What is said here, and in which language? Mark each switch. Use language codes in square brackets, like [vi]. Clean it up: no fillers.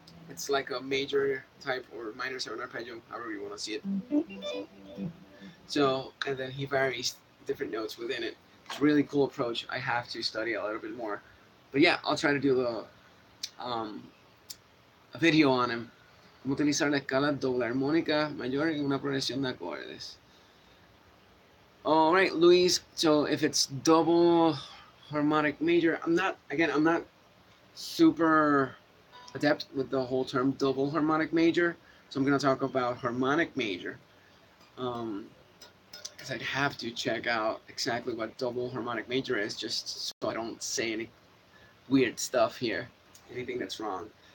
[en] It's like a major type or minor seven arpeggio, however you want to see it. So, and then he varies different notes within it. It's a really cool approach. I have to study a little bit more. But yeah, I'll try to do a video on him. [es] Cómo utilizar la escala doble armónica mayor en una progresión de acordes. [en] All right, Luis. So if it's double harmonic major, I'm not super adept with the whole term double harmonic major. So I'm going to talk about harmonic major. Because I'd have to check out exactly what double harmonic major is, just so I don't say any weird stuff here, anything that's wrong.